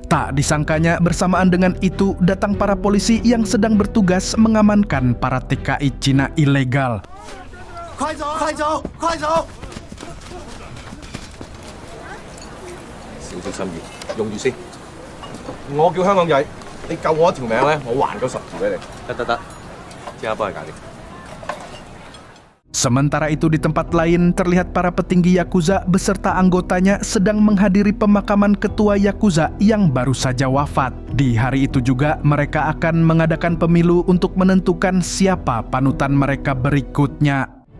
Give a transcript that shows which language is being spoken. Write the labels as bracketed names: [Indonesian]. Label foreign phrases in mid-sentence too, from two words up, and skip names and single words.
[Indonesian] Tak disangkanya bersamaan dengan itu datang para polisi yang sedang bertugas mengamankan para TKI Cina ilegal. [Cantonese] 快走，快走，快走！小心心意，用住先。我叫香港仔，你救我一條命咧，我還夠10條俾你。得，即刻幫你搞掂。 [Indonesian] Sementara itu di tempat lain terlihat para petinggi Yakuza beserta anggotanya sedang menghadiri pemakaman ketua Yakuza yang baru saja wafat. Di hari itu juga mereka akan mengadakan pemilu untuk menentukan siapa panutan mereka berikutnya.